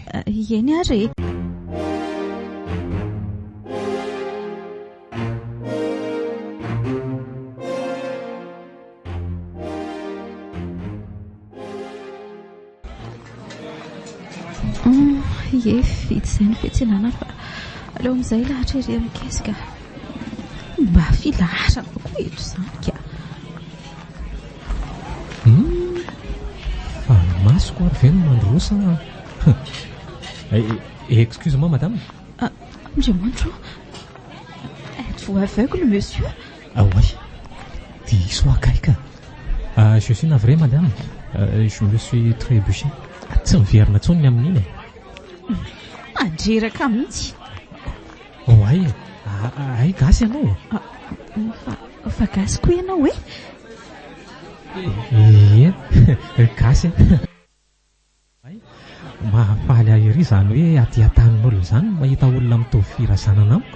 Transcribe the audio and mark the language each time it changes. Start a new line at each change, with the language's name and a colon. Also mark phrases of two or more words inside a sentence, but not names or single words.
Malagasy: Eny ary vita izay ny fiantsenana fa aleo amin'izay lahatra ery amin'ny kesika mba filaharana koa eto izany ka. Fa masoko ary ve no mandrosa?
French: Excuse-moi madame. Andriamanitra, êtes-vous aveugle monsieur? Oui,
Malagasy: diso akaiky.
French: Je suis navré madame. Je me suis trébuché.
Malagasy: Tsy miverina intsony ny amin'iny. Andreraka mihitsy. Ay gasy ianao. Fa gasy koa ianao e? Gasy. Mahafaly ahy ery izany hoe aty an-tanin'olona izany mahita olona mitovy firazanana amiko.